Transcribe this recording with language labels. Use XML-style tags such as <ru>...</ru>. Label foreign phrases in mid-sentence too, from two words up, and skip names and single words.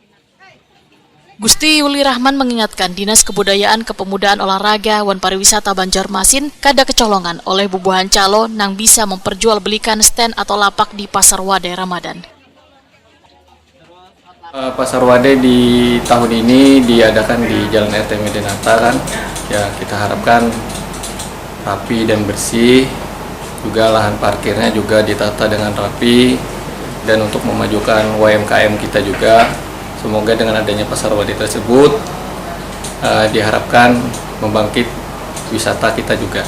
<bjn>Gusti Yuli Rahman mengingatkan Dinas Kebudayaan Kepemudaan Olahraga wan Pariwisata Banjarmasin kada kecolongan oleh bubuhan calo yang bisa memperjualbelikan stand atau lapak di Pasar Wadai Ramadan.</bjn> <id>Pasar Wadai di tahun ini diadakan di Jalan R.E. Martadinata kan. Ya, kita harapkan rapi dan bersih. Juga lahan parkirnya juga ditata dengan rapi. Dan untuk memajukan UMKM kita juga, semoga dengan adanya Pasar Wadai tersebut diharapkan membangkit wisata kita juga.</id>